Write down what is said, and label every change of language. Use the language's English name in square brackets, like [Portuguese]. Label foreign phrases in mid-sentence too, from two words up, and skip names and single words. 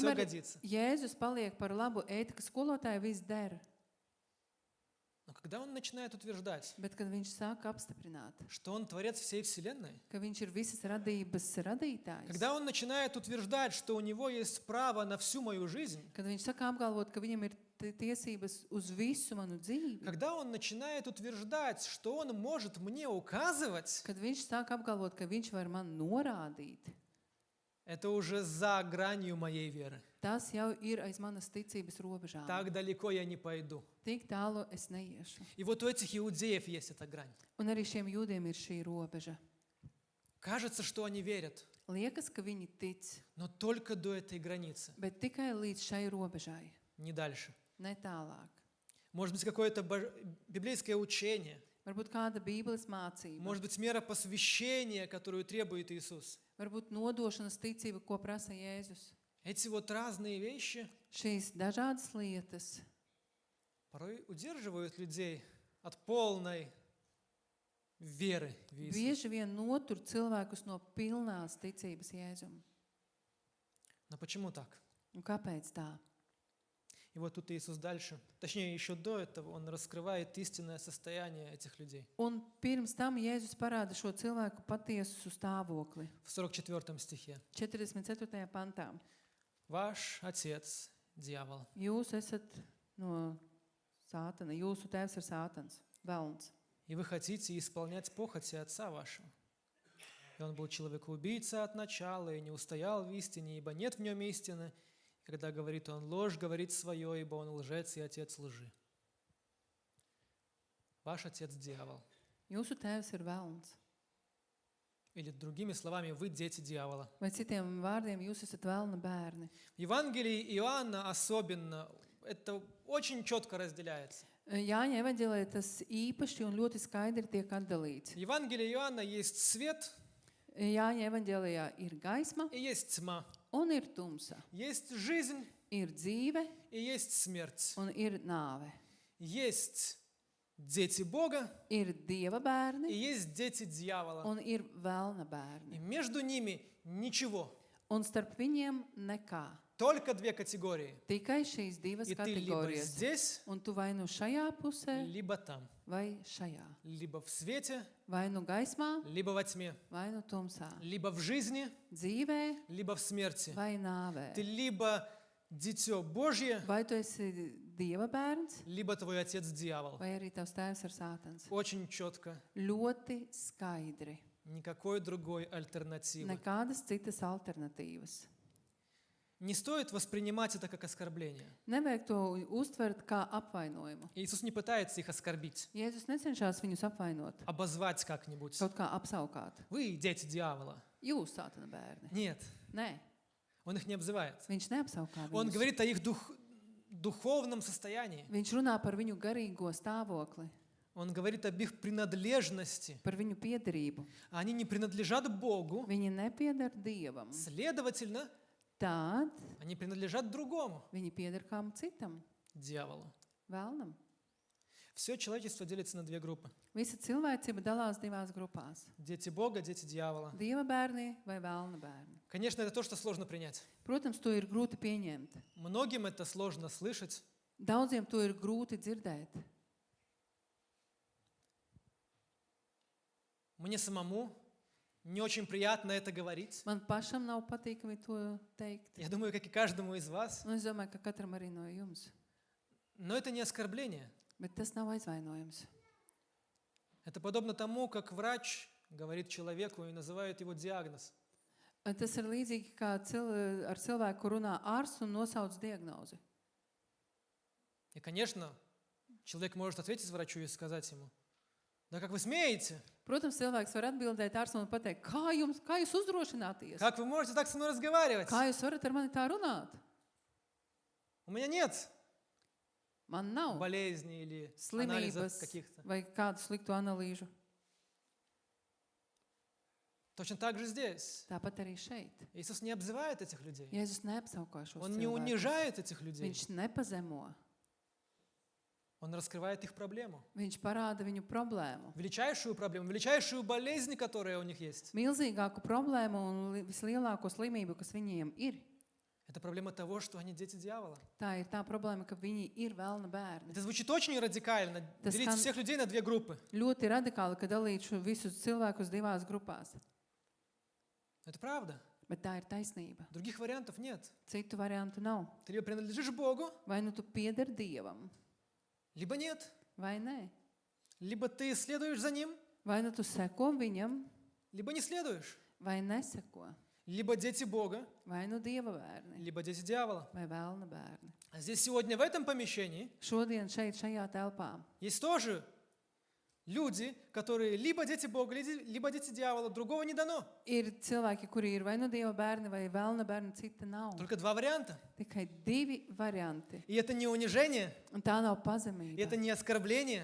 [Latvian] Kamēr [Russian] годится. [Latvian] Jēzus paliek par labu ētikas skolotāju, viss der. [Russian] Но когда он начинает утверждать, [Latvian] Bet, kad viņš sāk apstiprināt, [Russian] что он творец всей Вселенной, [Latvian] ka viņš ir visas radības radītājs, [Russian] когда он начинает утверждать, что у него есть право на всю мою жизнь, [Latvian] kad viņš saka apgalvot, ka viņam ir tiesības uz visu manu dzīvi, [Russian] когда он начинает утверждать, что он может мне указывать, [Latvian] kad viņš sāk apgalvot, ka viņš var man norādīt, [Russian] это уже за гранью моей веры. [Latvian] tas jau ir aiz manas ticības robežām. [Russian] Так далеко я не пойду. [Latvian] Tik tālu es neiešu. [Russian] И вот у этих иудеев есть эта грань. [Latvian] Un arī šiem jūdiem ir šī robeža. [Russian] Кажется, что они верят, [Latvian] Liekas, ka viņi tic, [Russian] но только до этой границы, [Latvian] bet tikai līdz šai robežai, [Russian] не дальше. [Latvian] ne tālāk. [Russian] Может быть, какое-то библейское учение, [Latvian] Varbūt kāda bībeles mācība, [Russian] может быть, мера посвящения, которую требует Иисус. [Latvian] varbūt nodošanas ticība, ko prasa Jēzus. [Russian] Эти вот разные вещи [Latvian] Šīs dažādas lietas [Russian] порой удерживают людей от полной веры в Иисуса. [Latvian] bieži vien notur cilvēkus no pilnās ticības Jēzum. [Russian] Но почему так? [Latvian] Un kāpēc tā? [Russian] И вот тут Иисус дальше, точнее, еще до этого, Он раскрывает истинное состояние этих людей. [Latvian] Un pirms tam Jēzus parāda šo cilvēku patiesu stāvokli. [Russian] В 44 стихе. [Latvian] 44. pantā. [Russian] Ваш отец – дьявол. [Latvian] Jūs esat no sātana, jūsu tēvs ir sātans, velns. [Russian] И вы хотите исполнять похоти отца вашего. И он был человекоубийца от начала, и не устоял в истине, ибо нет в нем истины. И когда говорит он ложь, говорит свое, ибо он лжец и отец лжи. Ваш отец – дьявол. [Latvian] Jūsu tēvs ir velns. [Russian] Или другими словами, вы дети дьявола. [Latvian] Vai citiem vārdiem, jūs esat velna bērni. [Russian] В Евангелии Иоанна особенно это очень четко разделяется. [Latvian] Jāņa evaņģēlē tas īpaši un ļoti skaidri tiek atdalīts. [Russian] В Евангелии Иоанна есть свет [Latvian] Jāņa evaņģēlijā ir gaisma [Russian] и есть тьма. [Latvian] un ir tumsa. [Russian] Есть жизнь [Latvian] Ir dzīve [Russian] и есть смерть. [Latvian] un ir nāve. [Russian] Есть дети Бога [Latvian] Ir dieva [Russian] и [Latvian] bērni [Russian] есть дети дьявола. [Latvian] un ir velna [Russian] И [Latvian] bērni. [Russian] между ними ничего. [Latvian] Un starp viņiem nekā. [Russian] Только две категории. [Latvian] Tikai šīs divas [Russian] И ты либо [Latvian] kategorijas. [Russian] здесь, [Latvian] Un tu vai nu šajā pusē, [Russian] либо там. [Latvian] vai šajā. [Russian] Либо в свете, [Latvian] Vai nu gaismā, [Russian] либо во тьме. [Latvian] vai nu tumsā. [Russian] Либо в жизни, [Latvian] Dzīvē [Russian] либо в смерти. [Latvian] vai nāvē. [Russian] Ты либо дитё Божье, [Latvian] Vai tu esi dieva bērns, [Russian] либо твой отец дьявол. [Latvian] vai arī tavs tēvs ir sātans. [Russian] Очень четко. [Latvian] Ļoti skaidri. [Russian] Никакой другой альтернативы. [Latvian] Nekādas citas alternatīvas. [Russian] Не стоит воспринимать это как оскорбление. [Latvian] Nevajag to uztvert kā apvainojumu. [Russian] Иисус не пытается их оскорбить, [Latvian] Jēzus necenšas viņus apvainot, [Russian] обозвать как-нибудь. [Latvian] kaut kā apsaukāt. [Russian] Вы дети дьявола. [Latvian] Jūs, sātana bērni. [Russian] Нет, [Latvian] Nē, [Russian] он их не обзывает. [Latvian] viņš neapsaukā [Russian] Он [Latvian] viņus. [Russian] говорит о их духовном состоянии. [Latvian] Viņš runā par viņu garīgo stāvokli, [Russian] Он говорит об их принадлежности. [Latvian] par viņu piederību. [Russian] Они не принадлежат Богу, [Latvian] Viņi nepieder Dievam. [Russian] следовательно, [Latvian] Tad [Russian] они принадлежат другому, [Latvian] viņi pieder kam citam, [Russian] дьяволу. [Latvian] vēlnam. [Russian] Все человечество делится на две группы. [Latvian] Visa cilvēcība dalās divās grupās. [Russian] Дети Бога, дети дьявола. [Latvian] Dieva bērni vai vēlna bērni. [Russian] Конечно, это то, что сложно принять. [Latvian] Protams, to ir grūti pieņemt. [Russian] Многим это сложно слышать. [Latvian] Daudziem to ir grūti dzirdēt. [Russian] Мне самому не очень приятно это говорить. [Latvian] Man pašam nav patīkami to teikt. [Russian] Я думаю, как и каждому из вас. [Latvian] Un es domāju, ka katram arī no jums. [Russian] Но это не оскорбление. [Latvian] Bet tas nav aizvainojums. [Russian] Это подобно тому, как врач говорит человеку и называет его диагноз. [Latvian] Tas ir līdzīgi kā ar cilvēku runā ārsts un nosauc diagnozi. [Russian] И, конечно, человек может ответить врачу и сказать ему: да как вы смеете? [Latvian] Protams, cilvēks var atbildēt ārstam un pateikt, kā jūs uzdrošināties? [Russian] Как вы можете так со мной разговаривать? [Latvian] Kā jūs varat ar mani tā runāt? [Russian] У меня нет [Latvian] Man nav [Russian] болезней или анализов [Latvian] slimības [Russian] каких-то. [Latvian] vai kādu sliktu analīžu. [Russian] Точно так же здесь. [Latvian] Tāpat arī šeit. [Russian] Иисус не обзывает этих людей. [Latvian] Jēzus neapsaukā šos [Russian] Он не [Latvian] cilvēkus. [Russian] унижает этих людей. [Latvian] Viņš nepazemo. [Russian] Он раскрывает их проблему. [Latvian] Viņš parāda viņu problēmu. [Russian] Величайшую проблему, величайшую болезнь, которая у них есть. [Latvian] Milzīgāku problēmu un vislielāko slimību, kas viņiem ir. [Russian] Это проблема того, что они дети дьявола. [Latvian] Tā ir tā problēma, ka viņi ir vēlna bērni. [Russian] Это звучит очень радикально. [Latvian] Tas [Russian] Делить [Latvian] skan [Russian] всех людей на две группы. [Latvian] ļoti radikāli, ka dalītu visus cilvēkus divās grupās. [Russian] Это правда. [Latvian] Bet tā ir taisnība. [Russian] Других вариантов нет. [Latvian] Citu variantu nav. [Russian] Ты либо принадлежишь Богу, [Latvian] Vai nu tu pieder Dievam, [Russian] либо нет. [Latvian] vai nē. [Russian] Либо ты следуешь за Ним, [Latvian] Vai nu tu seko viņam, [Russian] либо не следуешь. [Latvian] vai neseko. [Russian] Либо дети Бога, [Latvian] Vai nu Dieva bērni, [Russian] либо дети дьявола. [Latvian] vai vēlna bērni. [Russian] А здесь сегодня в этом помещении [Latvian] Šodien šeit, šajā telpā, [Russian] есть тоже люди, которые либо дети Бога, либо дети дьявола. Другого не дано. [Latvian] ir cilvēki, kuri ir vai nu Dieva bērni, vai vēlna bērni, cita nav. [Russian] Только два варианта. [Latvian] Tikai divi varianti. [Russian] И это не унижение, [Latvian] Un tā nav [Russian] и [Latvian] pazemība. [Russian] это не оскорбление.